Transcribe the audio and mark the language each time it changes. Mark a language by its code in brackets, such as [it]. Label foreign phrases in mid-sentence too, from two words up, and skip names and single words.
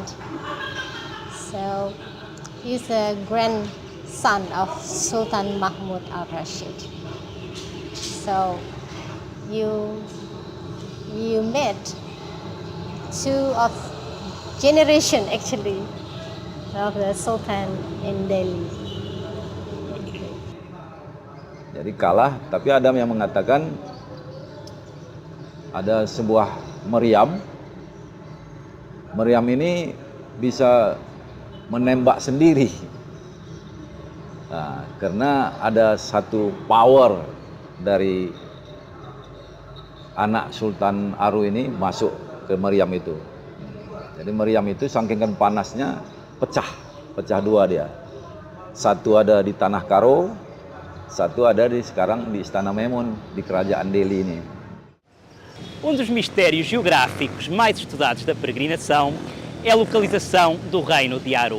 [en] So he's a grandson of Sultan Mahmud al-Rashid. So you met two of generation actually of the Sultan in Delhi. [id] Jadi kalah, tapi ada yang mengatakan ada sebuah meriam. Meriam ini bisa menembak sendiri. Nah, karena ada satu power dari anak Sultan Aru ini masuk ke meriam itu. Jadi meriam itu saking panasnya pecah dua dia. Satu ada di Tanah Karo, satu ada sekarang di Istana Memon, di Kerajaan Delhi ini. [pt] Um dos mistérios geográficos mais estudados da peregrinação é a localização do reino de Aru.